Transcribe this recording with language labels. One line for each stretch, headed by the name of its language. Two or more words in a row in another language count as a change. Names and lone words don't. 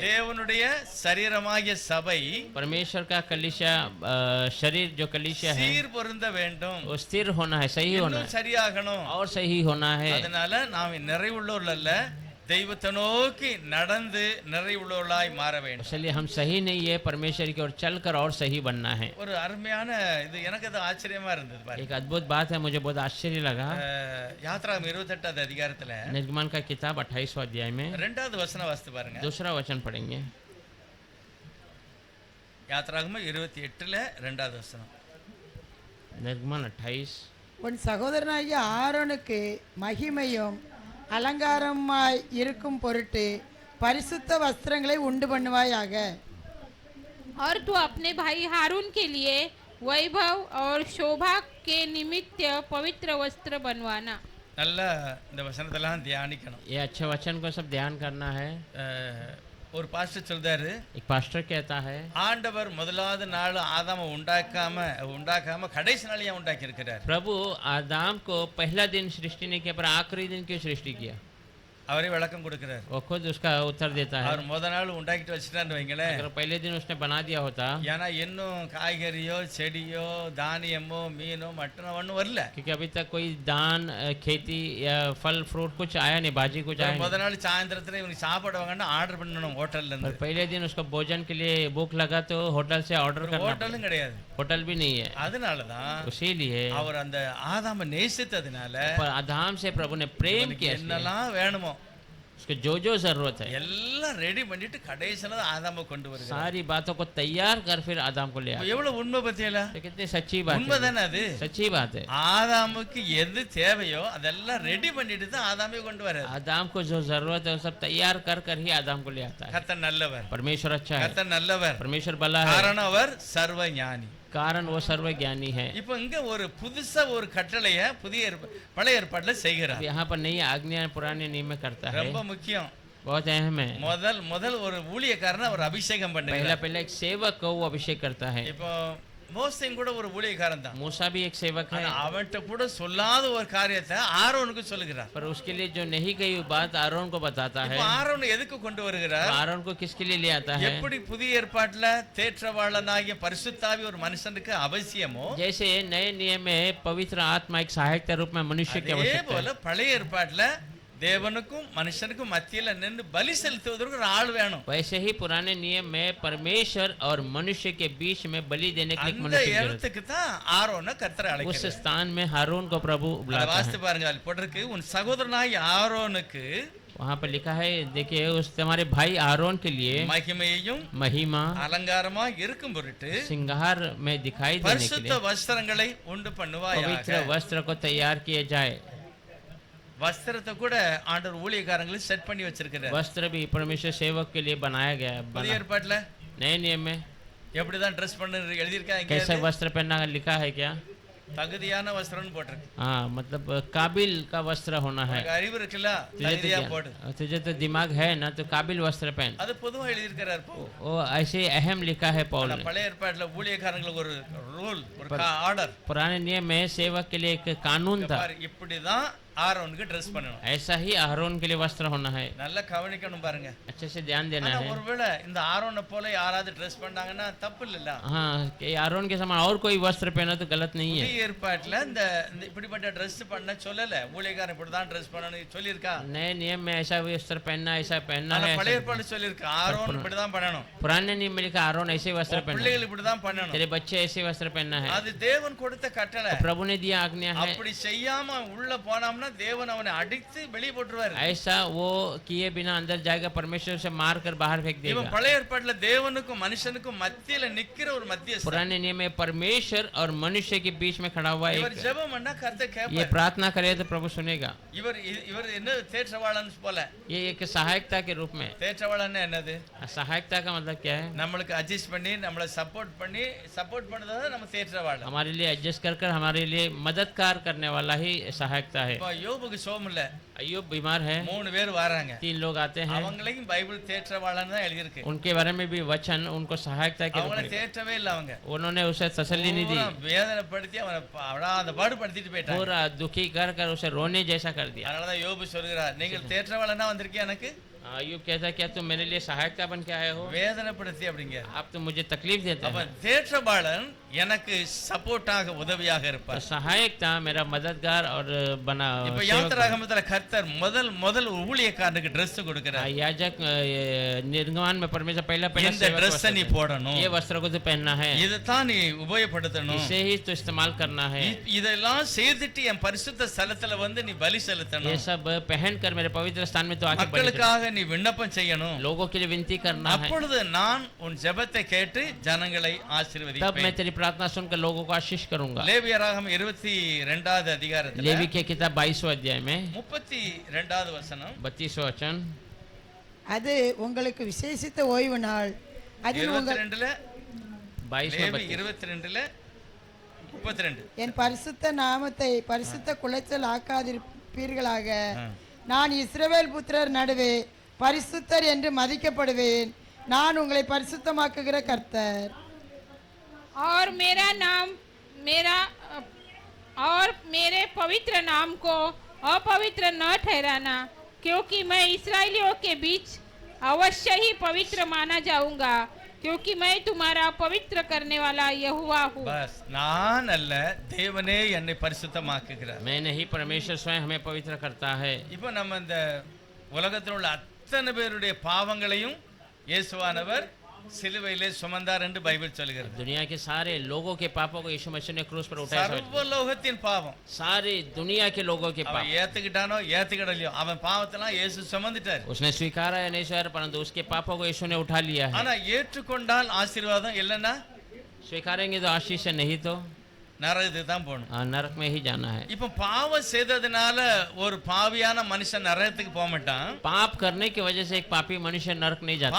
Tamil: தேவனுடைய சரீரமாகிய சபை
Hindi: परमेश्वर का कलीसिया, शरीर जो कलीसिया है,
Tamil: சீர் பொருந்த வேண்டும்,
Hindi: वो स्थिर होना है, सही होना
Tamil: இன்னும்
Hindi: है,
Tamil: சரியாகணும்.
Hindi: और सही होना है।
Tamil: அதனால நாம் நிறைவுள்ளவர்கள் அல்ல, தெய்வத்தை நோக்கி நடந்து நிறைவுள்ளவர்களாய் மாற வேண்டும்.
Hindi: इसलिए हम सही नहीं है, परमेश्वर की ओर चलकर और सही बनना है।
Tamil: ஒரு அருமையான இது எனக்கு அது ஆச்சரியமா இருந்தது பாருங்க.
Hindi: एक अद्भुत बात है, मुझे बहुत आश्चर्य लगा।
Tamil: யாத்ராகமம் 28வது அதிகாரத்துல
Hindi: निर्गमन का किताब 28वां अध्याय में
Tamil: 2வது வசனம் வாசித்து பாருங்க.
Hindi: दूसरा वचन पढ़ेंगे।
Tamil: யாத்ராகமம் 28ல 2வது வசனம்.
Hindi: निर्गमन 28।
Tamil: உன் சகோதரனாகிய ஆரோனுக்கு மகிமையும் அலங்காரமாய் இருக்கும் பொருட்டு பரிசுத்த வஸ்திரங்களை உண்டு பண்ணுவாயாக।
Hindi: और तू अपने भाई हारून के लिए वैभव और शोभा के निमित्त पवित्र वस्त्र बनवाना।
Tamil: நல்ல இந்த வசனத்தெல்லாம் தியானிக்கணும்.
Hindi: ये अच्छे वचन को सब ध्यान करना है।
Tamil: ஒரு பாஸ்டர் சொல்றாரு,
Hindi: एक पास्टर कहता है,
Tamil: ஆண்டவர் முதலாவது நாள் ஆதாம உண்டாக்காம கடைசி நாள் ஏன் உண்டாக்கி இருக்கிறார்?
Hindi: प्रभु आदम को पहला दिन सृष्टि ने किया, पर आखिरी दिन क्यों सृष्टि किया?
Tamil: அவரே விளக்கம் கொடுக்கிறார்.
Hindi: वो खुद उसका उत्तर देता है।
Tamil: அவர் முத நாள் உண்டாக்கிட்டு வச்சுட்டான்னு வைங்களேன்,
Hindi: अगर पहले दिन उसने बना दिया होता,
Tamil: ஏன்னா இன்னும் காய்கறியோ செடியோ தானியமோ மீனோ மட்டனோ ஒன்றும் வரல.
Hindi: क्योंकि अभी तक कोई दान, खेती या फल फ्रूट कुछ आया नहीं, भाजी कुछ आया
Tamil: முத
Hindi: नहीं।
Tamil: நாள் சாயந்தரத்துல இவனுக்கு சாப்பாடு வாங்கன்னா ஆர்டர் பண்ணணும் ஹோட்டல்ல
Hindi: पर
Tamil: இருந்து.
Hindi: पहले दिन उसको भोजन के लिए भूख लगा तो होटल से ऑर्डर करना पड़ा।
Tamil: ஹோட்டலும் கிடையாது.
Hindi: होटल भी नहीं है।
Tamil: அதனாலதான்
Hindi: इसीलिए
Tamil: அவர் அந்த ஆதாம நேசித்ததுனால
Hindi: पर आदम से प्रभु ने प्रेम
Tamil: இவனுக்கு
Hindi: किया, इसलिए
Tamil: என்னெல்லாம் வேணுமோ
Hindi: उसको जो जो जरूरत है
Tamil: எல்லாம் ரெடி பண்ணிட்டு கடைசியில ஆதாம கொண்டு வருகிறார்.
Hindi: सारी बातों को तैयार कर फिर आदम को ले आया।
Tamil: எவ்வளவு உண்மை பத்தியல,
Hindi: तो कितनी सच्ची बात है,
Tamil: உண்மைதானே அது.
Hindi: सच्ची बात है।
Tamil: ஆதாமுக்கு எது தேவையோ அதெல்லாம் ரெடி பண்ணிட்டு தான் ஆதாமே கொண்டு வராரு.
Hindi: आदम को जो जरूरत है वो सब तैयार कर कर ही आदम को ले आता है।
Tamil: கர்த்தர் நல்லவர்,
Hindi: परमेश्वर अच्छा है,
Tamil: கர்த்தர் நல்லவர்,
Hindi: परमेश्वर भला है,
Tamil: காரணம் அவர் சர்வ ஞானி.
Hindi: कारण वो सर्वज्ञानी है।
Tamil: இப்போ இங்க ஒரு புதுசா ஒரு கட்டளைய பழைய ஏற்பாட்டுல செய்கிறார்.
Hindi: यहाँ पर नई आज्ञा पुराने नियम में करता है,
Tamil: ரொம்ப முக்கியம்.
Hindi: बहुत अहम है।
Tamil: முதல் ஒரு ஊழியக்காரனை அவர் அபிஷேகம் பண்ணுகிறார்.
Hindi: पहला एक सेवक को वो अभिषेक करता है।
Tamil: இப்போ மோசேயும் கூட ஒரு ஊழியக்காரன் தான்.
Hindi: मूसा भी एक सेवक है,
Tamil: ஆனா அவன்கிட்ட கூட சொல்லாத ஒரு காரியத்தை ஆரோனுக்கு சொல்லுகிறார்.
Hindi: पर उसके लिए जो नहीं कही बात आरोन को बताता है।
Tamil: இப்போ ஆரோன் எதுக்கு கொண்டு வருகிறார்?
Hindi: आरोन को किसके लिए ले आता है?
Tamil: எப்படி புதிய ஏற்பாட்டுல தேற்றவாளனாகிய பரிசுத்தாவி ஒரு மனுஷனுக்கு அவசியமோ,
Hindi: जैसे नए नियम में पवित्र आत्मा एक सहायक के रूप में मनुष्य की
Tamil: அதே
Hindi: आवश्यकता
Tamil: போல
Hindi: है।
Tamil: பழைய ஏற்பாட்டுல தேவனுக்கும் மனுஷனுக்கும் மத்தியில நின்று பலி செலுத்துவதற்கு ஒரு ஆள் வேணும்.
Hindi: वैसे ही पुराने नियम में परमेश्वर और मनुष्य के बीच में बलि देने के लिए एक
Tamil: அந்த
Hindi: मनुष्य की जरूरत
Tamil: இடத்துக்கு தான் ஆரோனை கர்த்தர்
Hindi: है। उस
Tamil: அழைக்கிறார்.
Hindi: स्थान में हारून को प्रभु
Tamil: அதை
Hindi: बुलाता
Tamil: வாசித்து
Hindi: है।
Tamil: பாருங்க, அதில் போட்டிருக்கு, உன் சகோதரனாய் ஆரோனுக்கு
Hindi: वहाँ पर लिखा है, देखिए उस तुम्हारे भाई आरोन के लिए
Tamil: மகிமையையும்
Hindi: महिमा
Tamil: அலங்காரமா இருக்கும் பொருட்டு
Hindi: श्रृंगार में दिखाई देने के
Tamil: பரிசுத்த
Hindi: लिए
Tamil: வஸ்திரங்களை உண்டு பண்ணுவாயாக.
Hindi: पवित्र वस्त्र को तैयार किए जाए।
Tamil: வஸ்திரத்தை கூட ஆண்டவர் ஊழியக்காரங்களை செட் பண்ணி வச்சிருக்கிறார்.
Hindi: वस्त्र भी परमेश्वर सेवक के लिए बनाया गया है।
Tamil: புதிய ஏற்பாட்டுல
Hindi: नए नियम में
Tamil: எப்படிதான் ட்ரெஸ் பண்ணு எழுதியிருக்கா?
Hindi: कैसे
Tamil: இங்க
Hindi: वस्त्र पहनना लिखा है क्या?
Tamil: தகுதியான வஸ்திரம்னு போட்டிருக்கு.
Hindi: हाँ, मतलब काबिल का वस्त्र होना है।
Tamil: உனக்கு அறிவு இருக்குல்ல,
Hindi: तुझे
Tamil: தகுதியா போடு.
Hindi: तुझे तो दिमाग है ना, तो काबिल वस्त्र पहन।
Tamil: அது பொதுவா எழுதியிருக்கிறார்.
Hindi: वो ऐसे अहम लिखा है पौल ने।
Tamil: பழைய ஏற்பாட்டுல ஊழியக்காரங்களுக்கு ஒரு ரூல், ஒரு ஆர்டர்.
Hindi: पुराने नियम में सेवक के लिए एक कानून था,
Tamil: இப்படிதான் ஆரோனுக்கு ட்ரெஸ் பண்ணணும்.
Hindi: ऐसा ही आरोन के लिए वस्त्र होना है।
Tamil: நல்லா கவனிக்கணும் பாருங்க.
Hindi: अच्छे से ध्यान देना
Tamil: ஆனா
Hindi: है।
Tamil: ஒருவேளை இந்த ஆரோனை போல யாராவது ட்ரெஸ் பண்ணாங்கன்னா தப்பு இல்லல்ல.
Hindi: हाँ, कि आरोन के समान और कोई वस्त्र पहना तो गलत नहीं है।
Tamil: புதிய ஏற்பாட்டுல இந்த இப்படிப்பட்ட ட்ரெஸ் பண்ண சொல்லல. ஊழியக்காரன் இப்படிதான் ட்ரெஸ் பண்ணணும் சொல்லியிருக்கா?
Hindi: नए नियम में ऐसा वस्त्र पहनना, ऐसा पहनना
Tamil: ஆனா
Hindi: है।
Tamil: பழைய ஏற்பாடு சொல்லியிருக்கா ஆரோன் இப்படிதான் பண்ணணும்.
Hindi: पुराने नियम में लिखा आरोन ऐसे वस्त्र पहनना,
Tamil: பிள்ளைகள் இப்படிதான் பண்ணணும்.
Hindi: तेरे बच्चे ऐसे वस्त्र पहनना है।
Tamil: அது தேவன் கொடுத்த கட்டளை.
Hindi: प्रभु ने दिया आज्ञा है।
Tamil: அப்படி செய்யாம உள்ள போனோம்னா தேவன் அவனை அடித்து வெளியே போட்டுருவாரு.
Hindi: ऐसा वो किए बिना अंदर जाएगा, परमेश्वर से मार कर बाहर फेंक
Tamil: இவன்
Hindi: देगा।
Tamil: பழைய ஏற்பாட்டுல தேவனுக்கும் மனுஷனுக்கும் மத்தியில நிக்கிற ஒரு மத்தியஸ்தன்.
Hindi: पुराने नियम में परमेश्वर और मनुष्य के बीच में खड़ा हुआ
Tamil: இவர்
Hindi: एक,
Tamil: ஜெபம் பண்ணா கர்த்தர்
Hindi: ये
Tamil: கேட்பார்.
Hindi: प्रार्थना करे तो प्रभु सुनेगा।
Tamil: இவர் என்ன தேற்றவாளன் போல.
Hindi: ये एक सहायकता के रूप में।
Tamil: தேற்றவாளன் என்னது?
Hindi: सहायकता का मतलब क्या है?
Tamil: நம்மளுக்கு அட்ஜஸ்ட் பண்ணி நம்மளை சப்போர்ட் பண்ணதா நம்ம தேற்றவாளன்.
Hindi: हमारे लिए एडजस्ट कर कर हमारे लिए मददगार करने वाला ही सहायकता है।
Tamil: இப்போ யோபுக்கு சோகம் இல்ல,
Hindi: अय्यूब बीमार है,
Tamil: 3 பேர் வராங்க.
Hindi: 3 लोग आते हैं,
Tamil: அவங்களையும் பைபிள் தேற்றவாளன் தான் எழுதியிருக்கு.
Hindi: उनके बारे में भी वचन उनको सहायकता के रूप
Tamil: அவங்கள
Hindi: में,
Tamil: தேற்றவே இல்ல. அவங்க
Hindi: उन्होंने उसे तसल्ली नहीं दी,
Tamil: வேதனைப்படுத்தி அவனை அந்த பாடுபடுத்திட்டு போயிட்டாங்க.
Hindi: पूरा दुखी कर कर उसे रोने जैसा कर दिया।
Tamil: அதனாலதான் யோபு சொல்கிறார், நீங்கள் தேற்றவாளனா வந்திருக்கியா எனக்கு?
Hindi: अय्यूब कहता है, क्या तुम मेरे लिए सहायकता बन के आए हो?
Tamil: வேதனைப்படுத்தி அப்படிங்க.
Hindi: आप तो मुझे तकलीफ देते
Tamil: அப்ப
Hindi: हैं।
Tamil: தேற்றவாளன் எனக்கு சப்போர்ட்டாக உதவியாக
Hindi: तो
Tamil: இருப்பார்.
Hindi: सहायकता मेरा मददगार और बना
Tamil: இப்ப
Hindi: सेवक
Tamil: யாத்திராகமத்துல கர்த்தர் முதல் ஊழியக்காரனுக்கு Dress கொடுக்கிறார்.
Hindi: याजक निर्गमन में परमेश्वर पहला
Tamil: இந்த Dress நீ போடணும்,
Hindi: ये वस्त्र को तो पहनना है,
Tamil: இதுதான் நீ உபயோகப்படுத்தணும்,
Hindi: इसे ही तो इस्तेमाल करना है,
Tamil: இதெல்லாம் செய்துட்டு என் பரிசுத்த ஸ்தலத்துல வந்து நீ பலி
Hindi: ये
Tamil: செலுத்தணும்,
Hindi: सब पहन कर मेरे पवित्र स्थान में तो आके बलि
Tamil: மக்களுக்காக நீ விண்ணப்பம் செய்யணும்,
Hindi: लोगों के लिए विनती करना है,
Tamil: அப்பொழுது நான் உன் ஜெபத்தை கேட்டு ஜனங்களை
Hindi: तब मैं
Tamil: ஆசீர்வதிப்பேன்.
Hindi: तेरी प्रार्थना सुनकर लोगों को आशीष करूंगा।
Tamil: லேவியராகமம் 22வது அதிகாரத்துல
Hindi: लेवी के किताब 22वां अध्याय में
Tamil: 32வது வசனம்,
Hindi: 32वां वचन,
Tamil: அது உங்களுக்கு விசேஷித்த ஓய்வு நாள், அதில் உங்கள் 22ல 22 லேவி
Hindi: में
Tamil: 22ல 32. என் பரிசுத்த நாமத்தை பரிசுத்த குலைச்சல் ஆக்காதிருப்பீர்களாக. நான் இஸ்ரவேல் புத்திரர் நடுவே பரிசுத்தர் என்று மதிக்கப்படுவேன். நான் உங்களை பரிசுத்தமாக்குகிற கர்த்தர்.
Hindi: और मेरे पवित्र नाम को अपवित्र न ठहराना, क्योंकि मैं इसराइलियों के बीच अवश्य ही पवित्र माना जाऊंगा, क्योंकि मैं तुम्हारा पवित्र करने वाला यहोवा हूँ।
Tamil: बस நான் அல்ல, தேவனே என்னை பரிசுத்தமாக்குகிறார்.
Hindi: मैं नहीं, परमेश्वर स्वयं हमें पवित्र करता है।
Tamil: இப்போ நம்ம இந்த உலகத்தில் உள்ள அத்தனை பேருடைய பாவங்களையும் இயேசுவானவர் சிலுவையிலே சுமந்தார் என்று பைபிள் சொல்கிறது.
Hindi: दुनिया के सारे लोगों के पापों को यीशु मसीह ने क्रूस पर उठाया।
Tamil: சர்வலோகத்தின் பாவம்,
Hindi: सारे दुनिया के लोगों के पाप
Tamil: அவன் ஏத்துக்கிட்டானோ ஏத்துக்கிடலையோ அவன் பாவத்தெல்லாம் இயேசு சுமந்துட்டார்.
Hindi: उसने स्वीकारा या नहीं स्वीकारा, परंतु उसके पापों को यीशु ने उठा लिया है।
Tamil: ஆனா ஏற்றுக்கொண்டால் ஆசீர்வாதம், இல்லைன்னா
Hindi: स्वीकारेंगे तो आशीष है, नहीं तो
Tamil: நரகத்துக்கு தான் போகணும்.
Hindi: नरक में ही जाना है।
Tamil: இப்போ பாவம் செய்ததுனால ஒரு பாவியான மனுஷன் நரகத்துக்கு போக மாட்டான்.
Hindi: पाप करने की वजह से एक पापी मनुष्य नरक नहीं जाता